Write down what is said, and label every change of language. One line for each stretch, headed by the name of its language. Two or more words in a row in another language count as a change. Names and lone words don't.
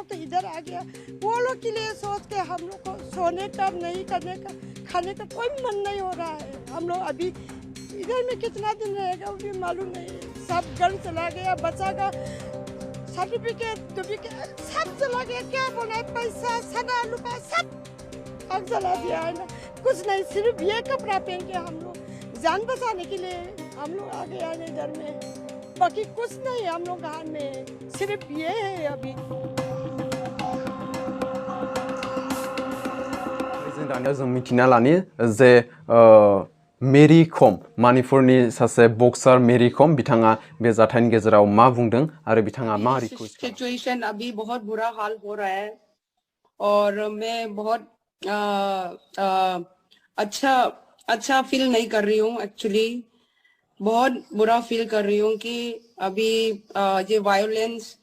Hindi: तो इधर आ गया वो लोग के लिए सोच के हम लोग को सोने का नहीं करने का खाने का कोई मन नहीं हो रहा है हम लोग अभी इधर में कितना दिन रहेगा वो भी मालूम नहीं सब घर चला गया बच्चा का सर्टिफिकेट सब चला गया क्या बोला पैसा सना रुपया सब आग जला दिया है ना कुछ नहीं सिर्फ ये कपड़ा पहन के हम लोग जान बचाने के लिए हम लोग आ गए हैं घर में बाकी कुछ नहीं हम लोग घर में सिर्फ ये है अभी
Bodo: जों मिथिना लानि जे मेरी कम मानिपुरनि सासे बक्सार मेरी कम बिथाङा बे जाथायनि गेजेराव मा बुंदों आरो बिथाङा मा रिक्वेस्ट
Hindi: सिचुएशन अभी बहुत बुरा हाल हो रहा है और मैं बहुत अच्छा फील नहीं कर रही हूँ एक्चुअली बहुत बुरा फील कर रही हूँ कि अभी ये वायलेंस